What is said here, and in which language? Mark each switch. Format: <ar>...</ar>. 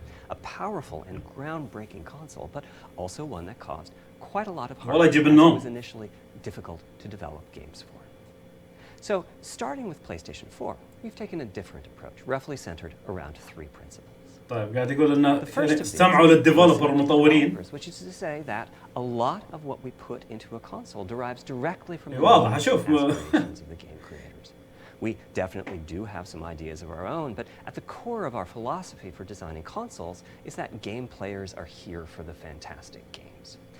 <en>A powerful and groundbreaking console, but also one that caused quite a lot of hardware, as it was initially difficult to develop games for. So, starting with PlayStation 4, we've taken a different approach, roughly centered around 3 principles.</en> <ar>طيب قاعد يقول إنه استمعوا للديفلوبر المطورين.</ar> <en>Which is to say that a lot of what we put into a console derives directly from the aspirations of the game creators. We definitely do have some ideas of our own, but at the core of our philosophy for designing consoles is that game players are here for the fantastic games.</en>